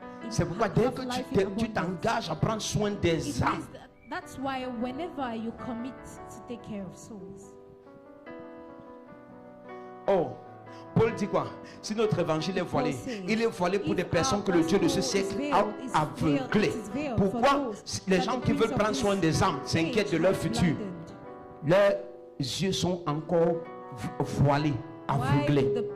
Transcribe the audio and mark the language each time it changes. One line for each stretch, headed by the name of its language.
French: C'est pourquoi dès que tu t'engages à prendre soin des âmes,
English: that's why whenever you commit to take care of souls.
French: Oh, Paul dit quoi? Si notre évangile est voilé, il est voilé pour des personnes que le Dieu de ce siècle a aveuglées. Pourquoi les gens qui veulent prendre soin des âmes s'inquiètent de leur futur? Leurs yeux sont encore voilés, aveuglés.